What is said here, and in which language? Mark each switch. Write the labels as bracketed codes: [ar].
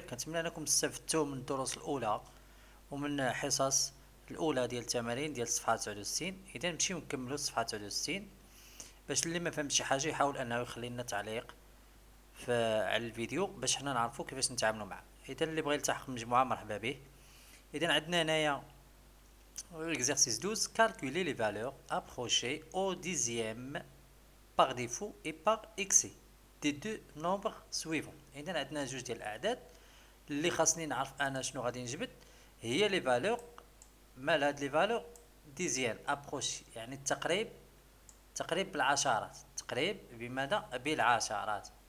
[ar] كنتمنى انكم تستفدتوا من الدروس الاولى ومن حصص الاولى ديال التمارين ديال الصفحه 69. اذا نمشيو نكملوا الصفحه 69. باش اللي ما فهمش شي حاجه يحاول انه يخلي لنا تعليق على الفيديو باش حنا نعرفوا كيفاش نتعاملوا معه. اذا اللي بغى يلتحق بالمجموعه مرحبا به. اذا عندنا هنايا [fr] l'exercice 12 calculer les valeurs approchées au dixième par défaut et par excès des deux nombres suivants. [ar] اذا عندنا جوج ديال الاعداد اللي خاصني نعرف انا شنو غادي نجبد. هي لي فالور، مال هاد لي فالور ديزيان ابروش، يعني تقريب بالعشرات، تقريب بماذا؟ بالعشرات.